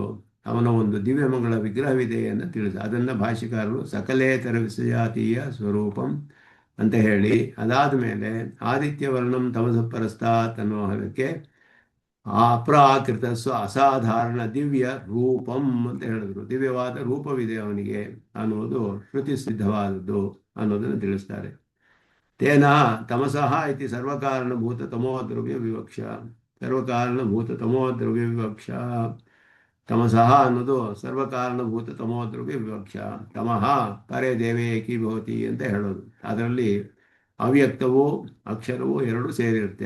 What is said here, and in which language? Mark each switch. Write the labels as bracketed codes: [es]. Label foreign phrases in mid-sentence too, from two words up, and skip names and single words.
[kn] ಅವನ ಒಂದು ದಿವ್ಯಮಗಳ ವಿಗ್ರಹವಿದೆ ಎಂದು ಅದನ್ನು ಭಾಷ್ಯಕಾರರು [sa] ಸಕಲೇತರ ವಿಸಜಾತೀಯ ಸ್ವರೂಪಂ [kn] ಅಂತ ಹೇಳಿ, ಅದಾದ ಮೇಲೆ [sa] ಆದಿತ್ಯವರ್ಣಂ ತಮಸ ಪರಸ್ತಾತ್ [kn] ಅನ್ನೋ ಹಲಕ್ಕೆ [sa] ಅಪ್ರಾಕೃತ ಅಸಾಧಾರಣ ದಿವ್ಯ ರೂಪಂ [kn] ಅಂತ ಹೇಳಿದ್ರು. ದಿವ್ಯವಾದ ರೂಪವಿದೆ ಅವನಿಗೆ ಅನ್ನೋದು ಶ್ರುತಿ ಸಿದ್ಧವಾದದ್ದು ಅನ್ನೋದನ್ನು ತಿಳಿಸ್ತಾರೆ. [sa] ತೇನ ತಮಸಃ ಇತಿ ಸರ್ವಕಾರಣಭೂತ ತಮೋದ್ರವ್ಯ ವಿವಕ್ಷ. ಸರ್ವಕಾರಣಭೂತ ತಮೋದ್ರವ್ಯ ವಿವಕ್ಷ. ತಮಸಃ ಅನ್ನೋದು ಸರ್ವಕಾರಣಭೂತ ತಮೋದ್ರವ್ಯ ವಿವಕ್ಷ. ತಮಃ ಪರೇ ದೇವೇ ಏಕೀಭವತಿ [kn] ಅಂತ ಹೇಳೋದು. ಅದರಲ್ಲಿ ಅವ್ಯಕ್ತವೂ ಅಕ್ಷರವೂ ಎರಡು ಸೇರಿರುತ್ತೆ.